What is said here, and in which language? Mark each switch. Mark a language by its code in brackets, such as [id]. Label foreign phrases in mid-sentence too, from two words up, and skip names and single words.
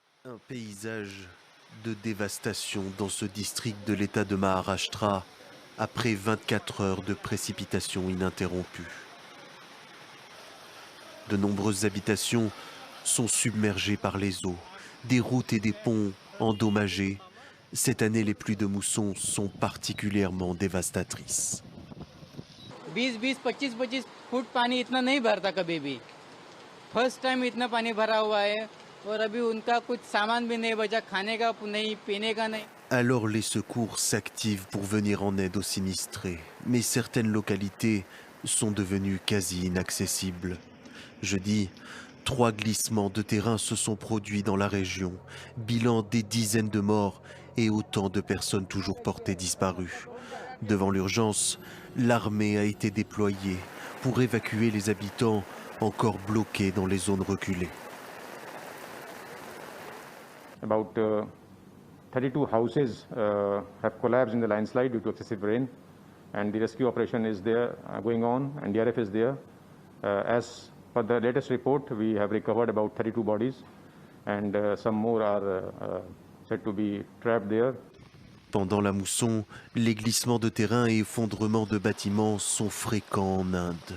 [fr] Un paysage de dévastation dans ce district de l'État de Maharashtra après 24 heures de précipitations ininterrompues. De nombreuses habitations sont submergées par les eaux, des routes et des ponts endommagés. Cette année, les pluies de mousson sont particulièrement dévastatrices. [hi] 20-20, 25-25 फुट पानी इतना नहीं भरता कभी भी। [en] first time [hi] इतना पानी भरा हुआ है और अभी उनका कुछ सामान भी नहीं बचा, खाने का नहीं, पीने का नहीं। [fr] Alors les secours s'activent pour venir en aide aux sinistrés, mais certaines localités sont devenues quasi inaccessibles. Jeudi, 3 glissements de terrain se sont produits dans la région, bilan des dizaines de morts et autant de personnes toujours portées disparues. Devant l'urgence, l'armée a été déployée pour évacuer les habitants encore bloqués dans les zones reculées. [en] About 32 houses have collapsed in the landslide due to excessive rain, and the rescue operation is there going on, and DRF is there. As per the latest report, we have recovered about 32 bodies, and some more are said to be trapped there. [fr] Pendant la mousson, les glissements de terrain et effondrements de bâtiments sont fréquents en Inde.